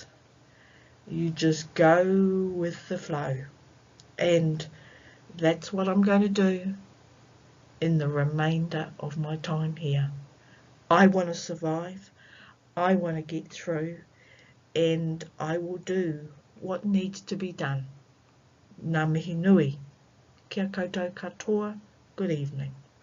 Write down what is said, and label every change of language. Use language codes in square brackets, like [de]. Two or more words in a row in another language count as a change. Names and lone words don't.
[en] You just go with the flow, and that's what I'm going to do in the remainder of my time here. I want to survive, I want to get through, and I will do what needs to be done. [mi] Ngā mihi nui, kia koutou katoa, [en] good evening.